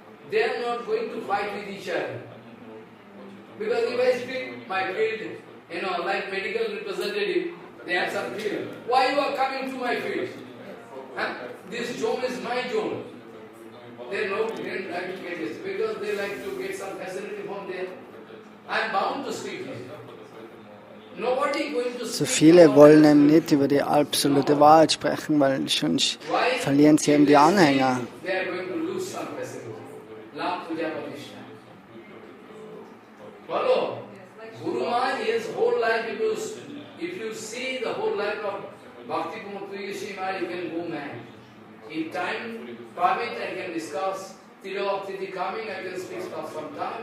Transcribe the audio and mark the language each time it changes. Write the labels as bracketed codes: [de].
[en] They are not going to fight with each other. Because if I speak my field, like medical representative, they have some field. Why you are coming to my field? This zone is my zone. They don't like to get this because they like to get some facility from there. I am bound to speak this. Nobody going to So speak. [de] viele wollen eben nicht über die absolute Wahrheit sprechen, weil sonst verlieren sie eben die Anhänger. [en] They are going to lose some facility. La Puja Pratishtha. Follow? Guru Maharaj, his whole life, if you see the whole life of Bhakti Pramod Maharaj, you can go mad. If time permit, I can discuss. Tirobhakti coming, I can speak for some time.